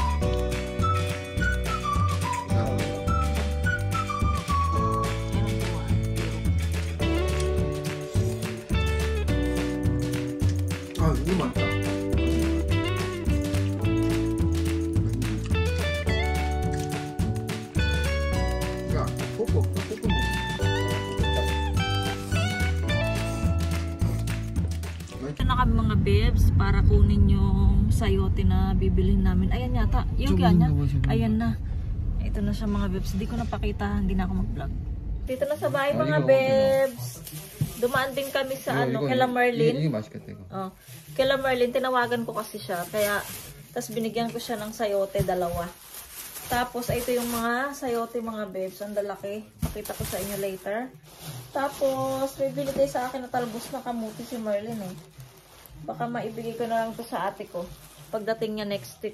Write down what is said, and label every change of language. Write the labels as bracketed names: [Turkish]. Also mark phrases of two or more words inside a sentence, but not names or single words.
[Korean] 아, 이거 맞다. 야, 뽀뽀 먹어. [Filipino] Ito na kami mga babes para kunin yung sayote na bibilhin namin. Ayan yata. Yung kanya. Ayan na. Ito na siya mga babes. Hindi ko napakita. Hindi na ako mag-vlog. Dito na sa bahay mga babes. Dumaan din kami sa kila Merlin. [Korean] 이게 맛있겠다 이거. [Filipino] Kila Merlin, tinawagan ko kasi siya. Kaya, tas binigyan ko siya ng sayote 2. Tapos, ito yung mga sayote mga bebs. Ang lalaki. Pakita ko sa inyo later. Tapos, may binigay sa akin na talbos na kamuti si Merlin eh. Baka maibigay ko na lang to sa ate ko. Pagdating niya [English] next week.